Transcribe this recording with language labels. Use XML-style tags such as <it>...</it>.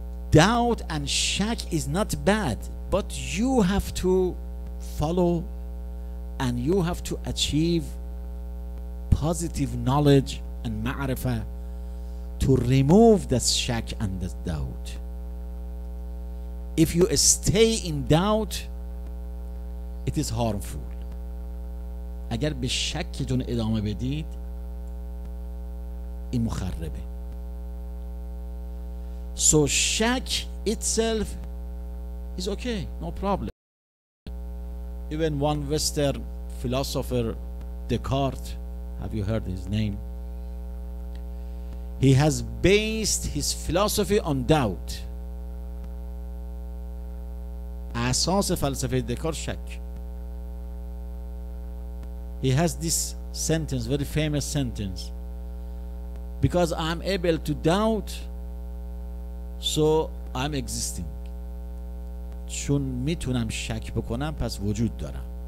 <en>Doubt and shak is not bad, but you have to follow and you have to achieve positive knowledge and ma'rifah to remove the shak and the doubt. If you stay in doubt, it is harmful.</en> <fa>اگر به شکتون ادامه بدید این مخربه.</fa> <en>So shak itself is okay, no problem. Even one Western philosopher, Descartes, have you heard his name? He has based his philosophy on doubt.</en> <fa>اساس فلسفه دکارت شک.</fa> <en>He has this sentence, very famous sentence: because I'm able to doubt, so I'm existing.</en> <fa>چون میتونم شک بکنم پس وجود دارم.</fa>